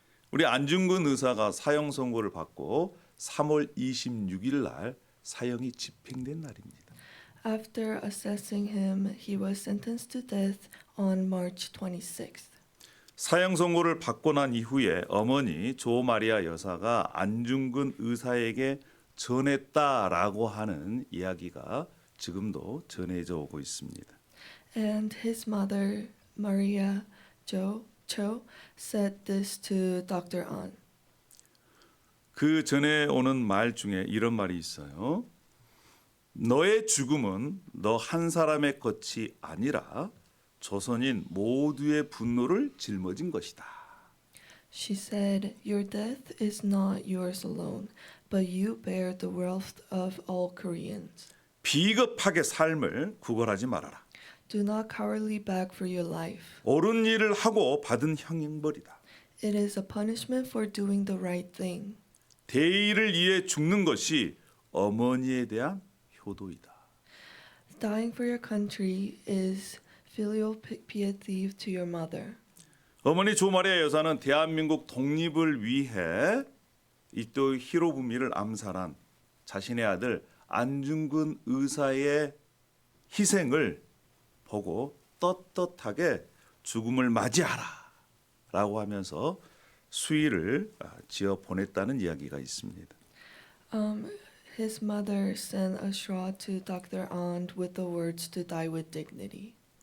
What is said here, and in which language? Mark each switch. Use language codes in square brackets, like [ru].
[ko] 우리 안중근 의사가 사형 선고를 받고 3월 26일 날 사형이 집행된 날입니다. [en] After assessing him, he was sentenced to death on March 26th. [ko] 사형 선고를 받고 난 이후에 어머니 조 마리아 여사가 안중근 의사에게 전했다라고 하는 이야기가 지금도 전해져 오고 있습니다. [en] And his mother, Maria Cho, said this to Dr. An. [ko] 그 전에 오는 말 중에 이런 말이 있어요. 너의 죽음은 너 한 사람의 것이 아니라 조선인 모두의 분노를 짊어진 것이다. [en] She said, Your death is not yours alone, but you bear the wrath of all Koreans. [ko] 비겁하게 삶을 구걸하지 말아라. [en] Do not cowardly beg for your life. [ko] 옳은 일을 하고 받은 형벌이다. [en] It is a punishment for doing the right thing. [ko] 대의를 위해 죽는 것이 어머니에 대한 효도이다. [en] Dying for your country is filial piety to your mother. [ko] 어머니 조마리아 여사는 대한민국 독립을 위해 이토 히로부미를 암살한 자신의 아들 안중근 의사의 희생을 보고 떳떳하게 죽음을 맞이하라 라고 하면서 수의를 지어 보냈다는 이야기가 있습니다. [en] His mother sent a shroud to Dr. An with the words to die with dignity.